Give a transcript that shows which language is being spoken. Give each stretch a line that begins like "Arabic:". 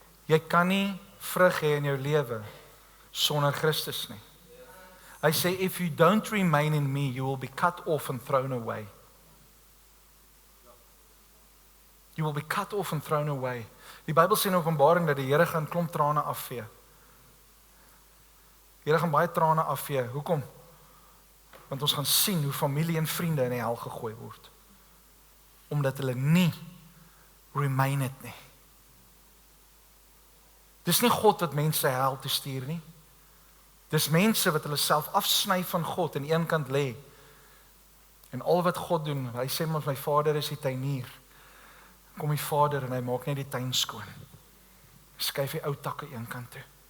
Afrikaans: Jy kan nie vrug hê in jou lewe sonder Christus nie. Hy sê,
English: if you don't remain in me, you will be cut off and thrown away. You will be cut off and thrown away.
Afrikaans: Die Bybel sê in Openbaring dat die Here gaan klomp trane afvee. Die Here gaan baie trane afvee. Hoekom? Want ons gaan sien hoe familie en vriende in die hel gegooi word. Omdat hulle nie remain het nie. Dis nie God wat mense hel toe stuur nie. Dis mense wat hulle self afsny van God en een kant lê. En al wat God doen, hy sê maar my Vader is die tuinier. Kom die Vader en hy maak net die tuin skoon. Skuif die ou takke een kant toe.